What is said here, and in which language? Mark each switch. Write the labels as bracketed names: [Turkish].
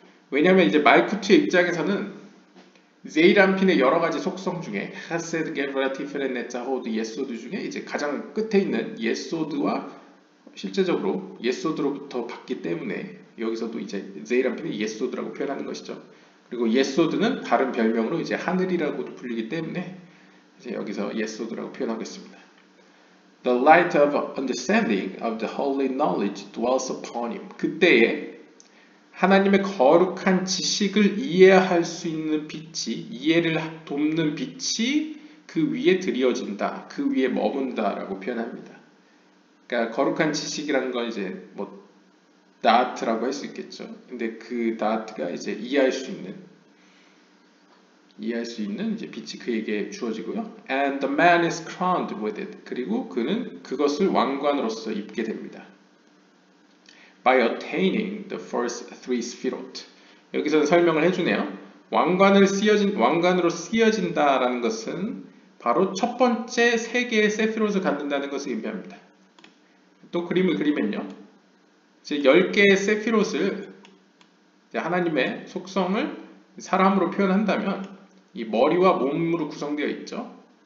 [Korean] 왜냐하면 이제 말쿠트의 입장에서는 제이람핀의 여러 가지 속성 중에 하세드, 게브라, 티페렌, 네자, 호드, 예소드 중에 이제 가장 끝에 있는 예소드와 실제적으로 예소드로부터 받기 때문에 여기서도 이제 제이람핀의 예소드라고 표현하는 것이죠. 그리고 예소드는 다른 별명으로 이제 하늘이라고도 불리기 때문에 이제 여기서 예소드라고 표현하고 있습니다. [English] The light of understanding of the holy knowledge dwells upon him. [Korean] 그때에 하나님의 거룩한 지식을 이해할 수 있는 빛이, 이해를 돕는 빛이 그 위에 드리워진다, 그 위에 머문다라고 표현합니다. 그러니까 거룩한 지식이라는 건 이제 뭐 다트라고 할 수 있겠죠. 근데 그 다트가 이제 이해할 수 있는 이제 빛이 그에게 주어지고요. [English] And the man is crowned with it. [Korean] 그리고 그는 그것을 왕관으로서 입게 됩니다. [English] By attaining the first three sphirot. [Korean] 여기서는 설명을 해주네요. 왕관으로 쓰여진다라는 것은 바로 첫 번째 세 개의 세피롯을 갖는다는 것을 의미합니다. 또 그림을 그리면요. 이제 10개의 세피롯을 하나님의 속성을 사람으로 표현한다면 이 머리와 몸으로 구성되어 있죠.